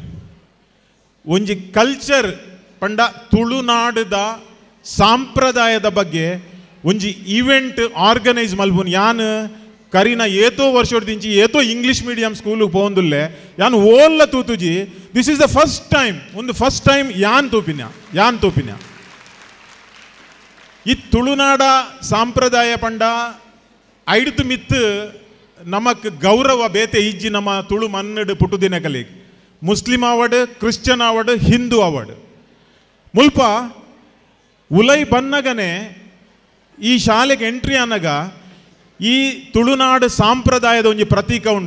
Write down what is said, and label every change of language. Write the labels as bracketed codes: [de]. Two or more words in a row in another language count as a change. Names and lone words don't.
[tcy] ಒಂಜಿ ಕಲ್ಚರ್ ಪಂಡ ತುಳುನಾಡದ ಸಾಂಪ್ರದಾಯದ ಬಗ್ಗೆ ಒಂಜಿ [en] event organise [tcy] ಮಲ್ಪುನ್. ಯಾನ್ ಕರಿನ ಏತೋ ವರ್ಷದಿಂಚಿ ಏತೋ [en] English medium [tcy] ಸ್ಕೂಲಿಗೆ ಪೋಂದುಲ್ಲೆ ಯಾನ್ ಓಲ್ಲ ತೂತುಜಿ [en] this is the first time [tcy] ಯಾನ್ ತೂಪಿನ ಈ ತುಳುನಾಡ ಸಾಂಪ್ರದಾಯ ಪಂಡ ಐಡ್ತು ಮಿತ್ತು ನಮಕ್ ಗೌರವ ಬೇತೆ ಇಜ್ಜಿ ನಮ್ಮ ತುಳು ಮನ್ನಡ್ ಪುಟುದಿನ ಕಲಿಗೆ ಮುಸ್ಲಿಂ ಅವಡ್, ಕ್ರಿಶ್ಚಿಯನ್ ಅವಡ್, ಹಿಂದೂ ಅವಡ್ ಮುಲ್ಪ ಉಲೈ ಬನ್ನಗನೆ ಈ ಶಾಲೆಗೆ ಎಂಟ್ರಿ ಅನ್ನಗ ಈ ತುಳುನಾಡು ಸಾಂಪ್ರದಾಯದ ಒಂಜಿ ಪ್ರತೀಕ ಉಂಡು.